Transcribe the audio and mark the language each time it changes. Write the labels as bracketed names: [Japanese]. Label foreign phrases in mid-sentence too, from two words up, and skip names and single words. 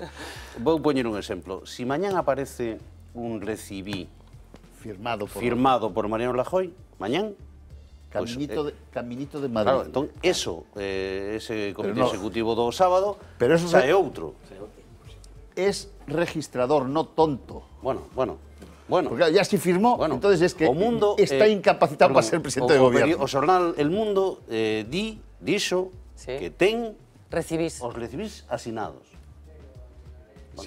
[Galician] Vou poñer un exemplo. Si mañán aparece un recibí firmado por Mariano Rajoy, mañán, [Spanish] Caminito de Madrid. [Galician] Claro, entón, ese [Spanish] comité ejecutivo [Galician] do sábado xa é outro. [Spanish] Es registrador, no tonto. Bueno. Porque ya se firmó, entonces es que [Galician] o mundo, [Spanish] está incapacitado para ser presidente de gobierno. [Galician] O xornal El Mundo dixo que ten os recibís asinados. Sí.